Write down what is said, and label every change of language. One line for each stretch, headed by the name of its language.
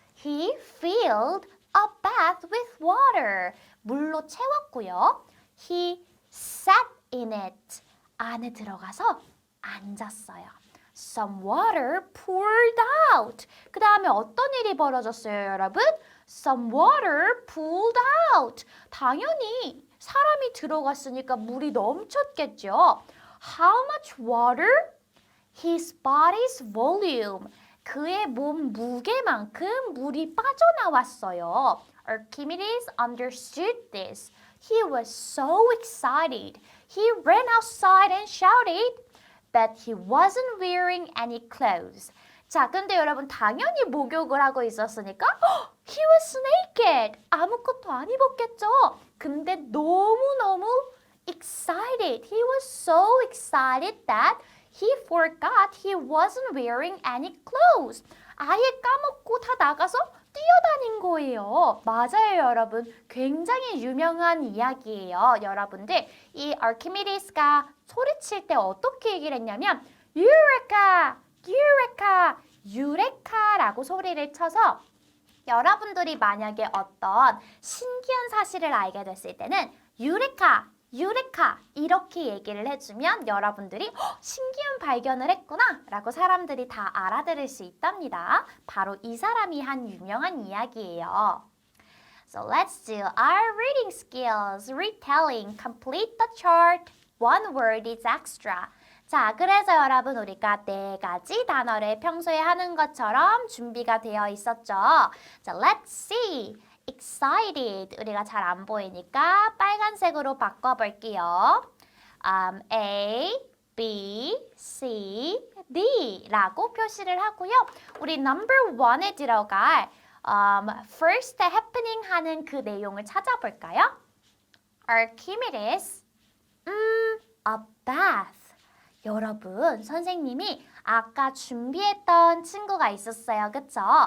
English: He filled a bath with water.
Korean: 물로 채웠고요.
English: He sat in it.
Korean: 안에 들어가서 앉았어요.
English: Some water poured out.
Korean: 그 다음에 어떤 일이 벌어졌어요, 여러분?
English: Some water pooled out.
Korean: 당연히 사람이 들어갔으니까 물이 넘쳤겠죠.
English: How much water? His body's volume.
Korean: 그의 몸 무게만큼 물이 빠져나왔어요.
English: Archimedes understood this. He was so excited. He ran outside and shouted, but he wasn't wearing any clothes.
Korean: 자, 근데 여러분 당연히 목욕을 하고 있었으니까
English: He was naked.
Korean: 아무것도 안 입었겠죠. 근데 너무너무 excited.
English: He was so excited that he forgot he wasn't wearing any clothes.
Korean: 아예 까먹고 다 나가서 뛰어다닌 거예요. 맞아요, 여러분. 굉장히 유명한 이야기예요. 여러분들, 이 아르키미데스가 소리칠 때 어떻게 얘기를 했냐면 유레카! 유레카! 유레카라고 소리를 쳐서 여러분들이 만약에 어떤 신기한 사실을 알게 됐을 때는 유레카! 유레카! 이렇게 얘기를 해주면 여러분들이 신기한 발견을 했구나 라고 사람들이 다 알아들을 수 있답니다. 바로 이 사람이 한 유명한 이야기예요.
English: So let's do our reading skills. Retelling. Complete the chart. One word is extra.
Korean: 자, 그래서 여러분 우리가 4가지 단어를 평소에 하는 것처럼 준비가 되어 있었죠.
English: 자, let's see. Excited.
Korean: 우리가 잘 안 보이니까 빨간색으로 바꿔볼게요. A, B, C, D 라고 표시를 하고요. 우리 number 1에 들어갈
English: first happening
Korean: 하는 그 내용을 찾아볼까요?
English: Archimedes, a bath.
Korean: 여러분, 선생님이 아까 준비했던 친구가 있었어요. 그쵸?